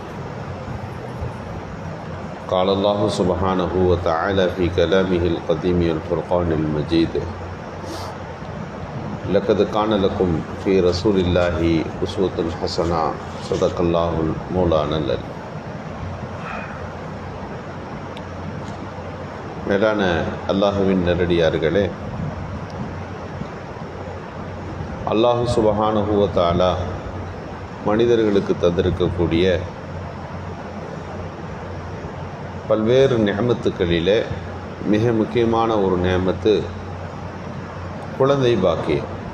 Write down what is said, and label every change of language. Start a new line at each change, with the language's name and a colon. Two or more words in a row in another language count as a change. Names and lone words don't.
Arabic: قال الله سبحانه وتعالى في كلامه القديم الفرقان المجيد: لقد كان لكم في رسول الله أسوة حسنة صدق الله مولانا العلي.
Tamil: மேலான அல்லாஹுவின் நேரடியார்களே,
Arabic: الله سبحانه وتعالى
Tamil: மனிதர்களுக்கு தந்திருக்கக்கூடிய பல்வேறு நிஅமத்துக்களிலே மிக முக்கியமான ஒரு நிஅமத்து குழந்தை பாக்கியம்.